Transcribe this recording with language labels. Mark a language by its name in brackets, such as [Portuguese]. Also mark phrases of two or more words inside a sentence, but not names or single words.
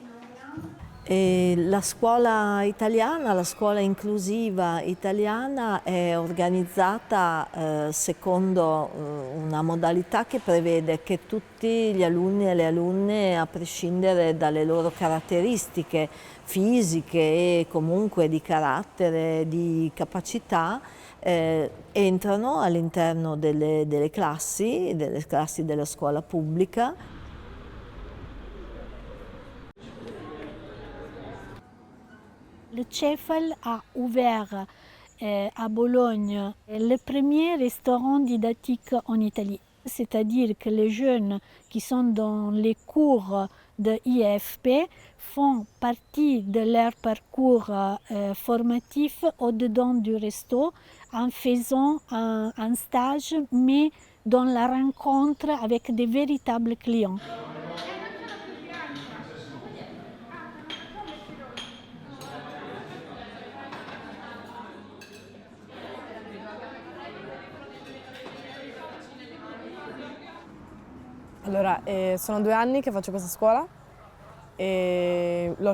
[Italian] La scuola italiana, la scuola inclusiva italiana è organizzata secondo una modalità che prevede che tutti gli alunni e le alunne, a prescindere dalle loro caratteristiche fisiche e comunque di carattere, di capacità, entrano all'interno delle classi della scuola pubblica. [French] Le CEFAL a ouvert à Bologne le premier restaurant didactique en Italie. C'est-à-dire que les jeunes qui sont dans les cours de IFP font partie de leur parcours formatif au-dedans du resto en faisant un stage, mais dans la rencontre avec des véritables clients. [Italian] Allora, sono 2 anni che faccio questa scuola e l'ho